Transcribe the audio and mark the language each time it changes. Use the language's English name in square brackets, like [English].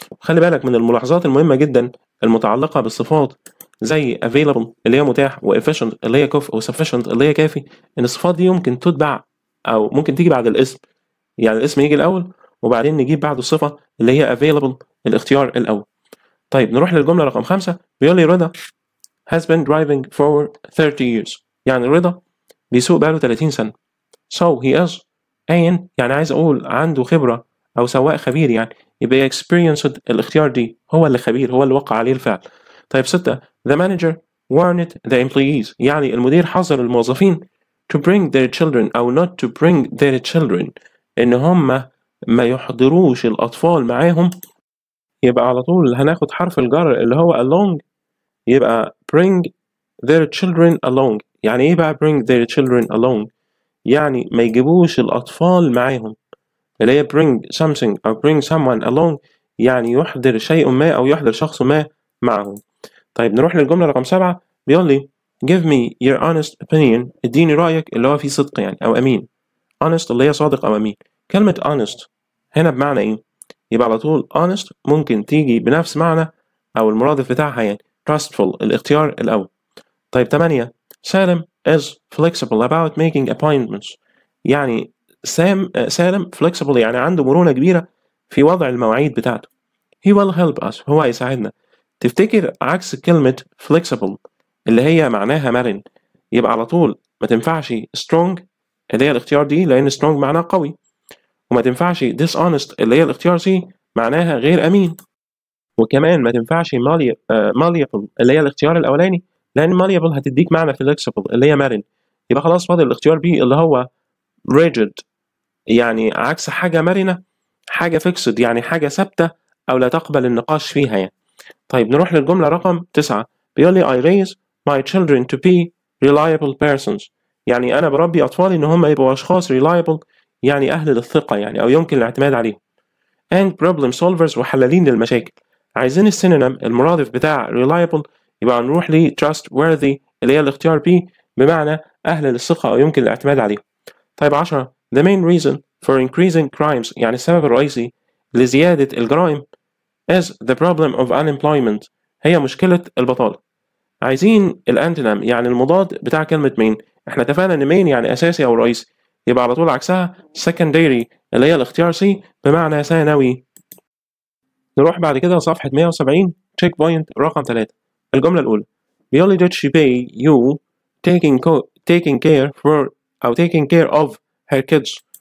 [Arabic] خلي بالك من الملاحظات المهمة جدا المتعلقة بالصفات زي available اللي هي متاح و efficient اللي هي كفء و sufficient اللي هي كافي، إن الصفات دي يمكن تتبع أو ممكن تيجي بعد الاسم، يعني الاسم يجي الأول وبعدين نجيب بعده الصفة اللي هي available الاختيار الأول. طيب نروح للجملة رقم 5. بيقول لي رضا [English] has been driving for 30 years. [Arabic] يعني رضا بيسوق بقاله 30 سنة. [English] So he is [Arabic] يعني عايز أقول عنده خبرة أو سواق خبير، يعني يبقى experienced الاختيار دي، هو اللي خبير، هو اللي وقع عليه الفعل. طيب 6. [English] The manager warned the employees. [Arabic] يعني المدير حذر الموظفين [English] to bring their children [Arabic] أو [English] not to bring their children، [Arabic] إن هم ما يحضروش الأطفال معاهم. يبقى على طول هناخد حرف الجر اللي هو along، يبقى [English] bring their children along. [Arabic] يعني إيه بقى [English] bring their children along؟ [Arabic] يعني ما يجيبوش الأطفال معاهم، اللي هي [English] bring something [Arabic] أو [English] bring someone along، [Arabic] يعني يحضر شيء ما أو يحضر شخص ما معهم. طيب نروح للجملة رقم 7. بيقول لي [English] give me your honest opinion. [Arabic] اديني رأيك اللي هو فيه صدق يعني أو أمين. honest اللي هي صادق أو أمين. كلمة honest هنا بمعنى إيه؟ يبقى على طول honest ممكن تيجي بنفس معنى أو المرادف بتاعها يعني trustful الاختيار الأول. طيب 8. [English] سالم is flexible about making appointments. [Arabic] يعني سالم flexible يعني عنده مرونة كبيرة في وضع المواعيد بتاعته. [English] he will help us. [Arabic] هو هيساعدنا. تفتكر عكس كلمة flexible اللي هي معناها مرن، يبقى على طول ما تنفعش strong اللي هي الاختيار دي لأن strong معناها قوي، وما تنفعش dishonest اللي هي الاختيار سي معناها غير أمين، وكمان ما تنفعش malleable اللي هي الاختيار الأولاني لأن malleable هتديك معنى flexible اللي هي مرن. يبقى خلاص فاضل الاختيار بي اللي هو rigid، يعني عكس حاجة مرنة حاجة fixed يعني حاجة ثابتة أو لا تقبل النقاش فيها يعني. طيب نروح للجملة رقم 9. بيقول لي [English] I raise my children to be reliable persons. [Arabic] يعني أنا بربي أطفالي إن هم يبقوا أشخاص reliable يعني أهل للثقة يعني أو يمكن الاعتماد عليهم. [English] and problem solvers [Arabic] وحلالين للمشاكل. عايزين السينونيم المرادف بتاع reliable، يبقى نروح ل trustworthy اللي هي الاختيار B بمعنى أهل للثقة أو يمكن الاعتماد عليهم. طيب 10. [English] the main reason for increasing crimes. [Arabic] يعني السبب الرئيسي لزيادة الجرائم [English] is the problem of unemployment. [Arabic] هي مشكلة البطالة. عايزين الانتونيم يعني المضاد بتاع كلمة main. احنا اتفقنا ان main يعني أساسي أو رئيسي، يبقى على طول عكسها secondary اللي هي الاختيار C بمعنى ثانوي. نروح بعد كده صفحة 170 check point رقم 3. الجملة الأولى بيقول لي [English] did she pay you taking care for أو taking care of her kids.